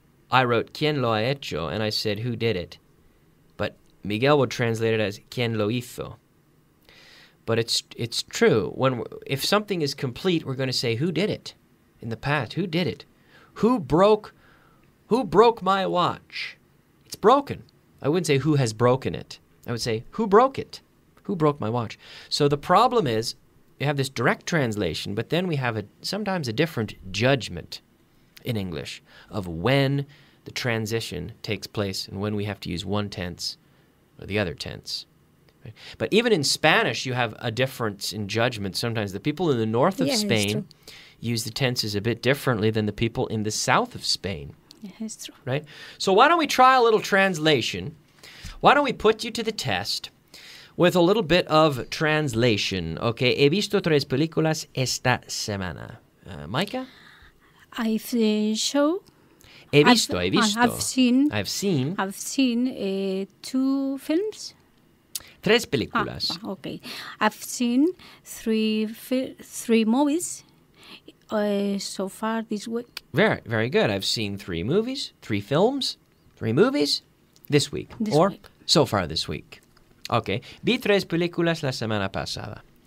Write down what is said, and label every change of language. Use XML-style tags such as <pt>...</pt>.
<en>I wrote,</en> <es>¿Quién lo ha hecho?</es> <en>And I said, who did it? But Miguel would translate it as,</en> <es>¿Quién lo hizo?</es> <en>But it's true. If something is complete, we're going to say, who did it? In the past, who did it? Who broke my watch? It's broken. I wouldn't say who has broken it. I would say who broke it? Who broke my watch? So the problem is you have this direct translation, but then we have sometimes a different judgment in English of when the transition takes place and when we have to use one tense or the other tense. But even in Spanish, you have a difference in judgment. Sometimes the people in the north of Spain use the tenses a bit differently than the people in the south of Spain. Yeah, it's true. Right? So why don't we try a little translation? Why don't we put you to the test with a little bit of translation?</en> <es>Okay, he visto 3 películas esta semana.</es> <en>Micah? I've show.</en> <es>He visto.</es> <en>I've seen 2 films.</en> <es>3 películas.</es> <en>Okay. I've seen 3 movies so far this week. Very, very good. I've seen 3 movies, 3 films, 3 movies this week. So far this week. Okay.</en> <es>Vi 3 películas la semana pasada.</es>